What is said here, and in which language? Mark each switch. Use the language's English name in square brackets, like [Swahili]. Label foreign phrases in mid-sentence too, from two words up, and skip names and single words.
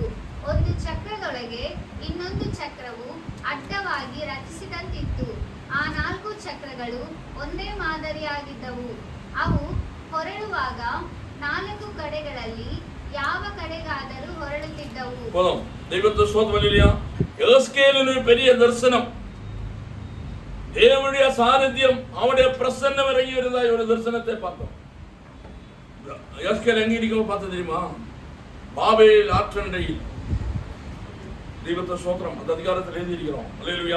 [Kannada] ಒಂದು ಚಕ್ರದೊಳಗೆ ಇನ್ನೊಂದು ಚಕ್ರವು ಅಡ್ಡವಾಗಿ ರಚಿಸಿದಂತಿತ್ತು. ಆ 4 ಚಕ್ರಗಳು ಒಂದೇ ಮಾದರಿಯಾಗಿದ್ದವು. ಅವು ಹೊರಡುವಾಗ 4 ಕಡೆಗಳಲ್ಲಿ ಯಾವ ಕಡೆಗಾದರೂ ಹೊರಡುತ್ತಿದ್ದವು. [Malayalam] ദൈവത്തെ സ്തോത്രം. എഗസ്കേലിന് ഒരു [Tamil] பெரிய ദർശനം, தேவனுடைய சாநித்தியம், அவனுடைய பிரசன்னம் இறங்கி வருவதாய் ஒரு தரிசனத்தை பார்த்தோம். எஸ்கேல் எங்க இருக்கும் பார்த்து தெரியுமா? பாபேல் ஆற்றண்டையில். தெய்வத்தை ஸ்தோத்திரம். அந்த அதிகாரத்தில் எழுதியிருக்கிறோம். அல்லேலூயா.